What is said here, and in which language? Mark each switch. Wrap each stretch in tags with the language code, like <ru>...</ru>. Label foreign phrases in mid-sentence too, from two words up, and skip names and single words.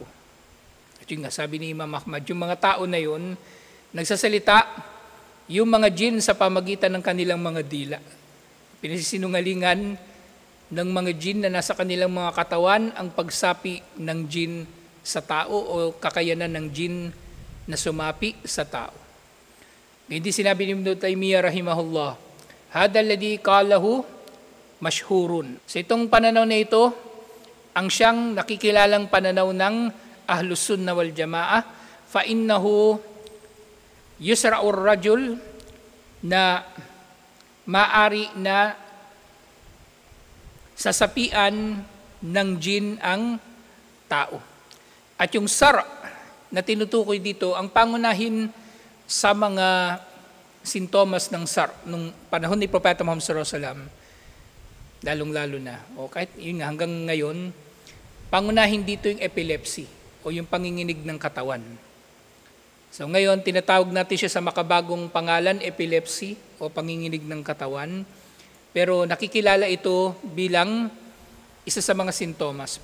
<tl>At yun nga, sabi ni Imam Ahmad, yung mga tao na yun, nagsasalita yung mga jin sa pamagitan ng kanilang mga dila. Pinasisinungalingan ng mga jin na nasa kanilang mga katawan ang pagsapi ng jin sa tao o kakayanan ng jin na sumapi sa tao. Hindi sinabi ni Ibn Taymiyyah rahimahullah,</tl> <ar>هذا الذي قاله مشهور.</ar> <tl>Sa itong pananaw na ito, ang siyang nakikilalang pananaw ng</tl> <ar>أهل السنة والجماعة, فإنه يصرع الرجل,</ar> <tl>na maari na sasapian ng jin ang tao. At yung sar na tinutukoy dito, ang pangunahin sa mga sintomas ng sar nung panahon ni Propeta Muhammad</tl> <ar>صلى الله عليه وسلم,</ar> <tl>lalong-lalo na, o kahit yun nga, hanggang ngayon, pangunahin dito yung epilepsy o yung panginginig ng katawan. So ngayon, tinatawag natin siya sa makabagong pangalan, epilepsy o panginginig ng katawan. Pero nakikilala ito bilang isa sa mga sintomas.</tl>